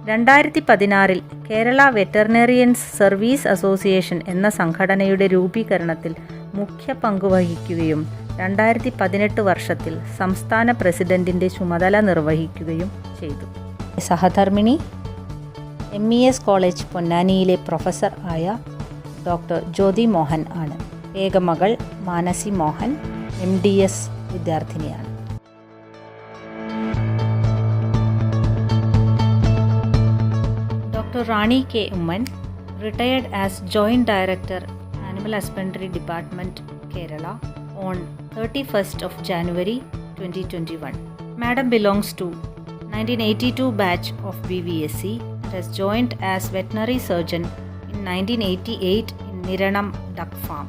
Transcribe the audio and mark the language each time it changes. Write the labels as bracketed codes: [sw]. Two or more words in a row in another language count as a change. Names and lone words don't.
[ml] 2016 കേരള വെറ്ററിനറിയൻസ് സർവീസ് അസോസിയേഷൻ എന്ന സംഘടനയുടെ രൂപീകരണത്തിൽ മുഖ്യ പങ്കുവഹിക്കുകയും 2018 വർഷത്തിൽ സംസ്ഥാന പ്രസിഡന്റിൻ്റെ ചുമതല നിർവഹിക്കുകയും ചെയ്തു. സഹധർമ്മിണി MES കോളേജ് പൊന്നാനിയിലെ പ്രൊഫസർ ആയ ഡോക്ടർ ജ്യോതി മോഹൻ ആണ്. ഏകമകൾ മാനസി മോഹൻ MDS വിദ്യാർത്ഥിനിയാണ്. [en] Dr. Rani K. Umman, retired as Joint Director, Animal Husbandry Department, Kerala, on 31st of January 2021. Madam belongs to 1982 batch of BVSC and has joined as veterinary surgeon in 1988 in Niranam Duck Farm.